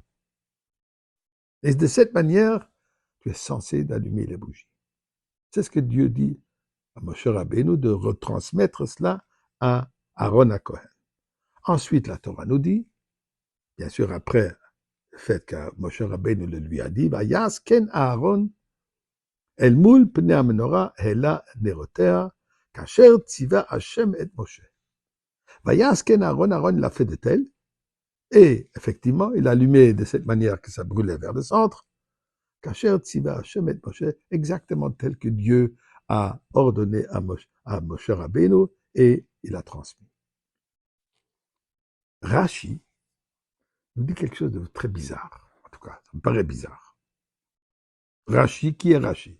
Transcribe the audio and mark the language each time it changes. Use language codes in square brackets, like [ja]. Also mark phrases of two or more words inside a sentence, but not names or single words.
[fr] Et de cette manière, tu es censé d'allumer les bougies. C'est ce que Dieu dit à Moshe Rabbeinu de retransmettre cela à Aaron HaKohen. Ensuite, la Torah nous dit, bien sûr après le fait que Moshe Rabbeinu le lui a dit, [he] ויעש כן אהרן אל מול פני המנורה העלה נרותיה כאשר צוה השם את משה. ויעש כן אהרן, [fr] Aaron l'a fait de tel, et effectivement, il allumait de cette manière que ça brûlait vers le centre, [he] כאשר צוה השם את משה, [fr] exactement tel que Dieu a ordonné à Moshe Rabbeinu, et il a transmis. Rashi nous dit quelque chose de très bizarre. En tout cas, ça me paraît bizarre. Rashi, qui est Rashi?